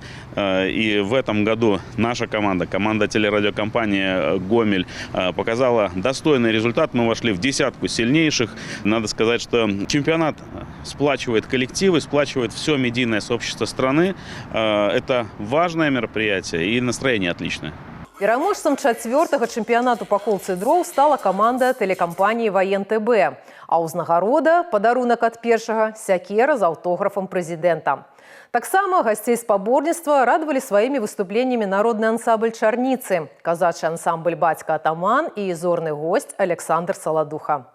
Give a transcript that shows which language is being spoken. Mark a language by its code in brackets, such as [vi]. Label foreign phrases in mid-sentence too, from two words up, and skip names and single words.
[ru] И в этом году наша команда телерадиокомпании «Гомель» показала достойный результат. Мы вошли в десятку сильнейших. Надо сказать, что чемпионат сплачивает коллективы, сплачивает все медийное сообщество страны. Это важное мероприятие и настроение отличное. [be] Пераможцам чацвёртага чэмпіянату па колцы дроў стала каманда тэлекампаніі «Ваен-ТБ». А ўзнагарода – падарунак ад першага сякера з аўтографам прэзідэнта. Таксама гасцей спаборніцтва радавалі сваімі выступленнямі народны ансамбль «Чарніцы», казачы ансамбль «Бацька Атаман» і зорны госць Александр Саладуха.